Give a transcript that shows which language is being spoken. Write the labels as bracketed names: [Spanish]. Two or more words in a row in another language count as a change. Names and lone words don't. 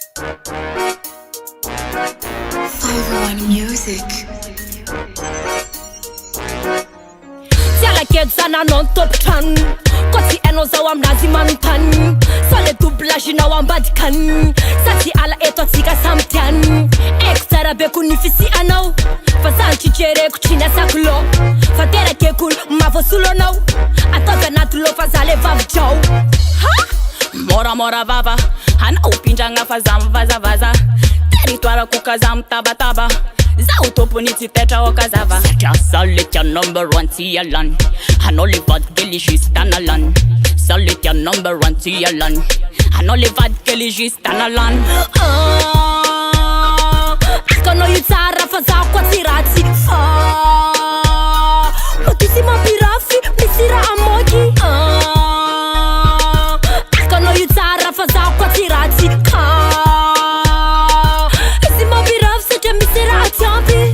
[Malagasy] 501 Music. Tiala kedzana non top tan Koti eno zao aminazy manontany Sa le doublage-nao ambadikany Sady ala eto atsika samy tiany Eko tsara be ko nifisianao Fa sany jereko tsy niasako lo Fa terakeko mavosolo anao Ataovy anaty lo fa za le vavidrao Mora vava Anao pindragna fa za mivazavaza Territoire-ko ka za mitabataba Zaho tompony tsy tetra o kazava Satria za le tia [English] number one [Malagasy] ty alany Anao le vadikely juste analany Za le tia [English] number one [Malagasy] ty alany Anao le vadikely juste analany Akanao io tsara fa za koa tsy ratsy Matusy mampirafy misy raha amoky Akanao io tsara fa za koa tsy ratsy Misy mampirafy satria misy raha tiampy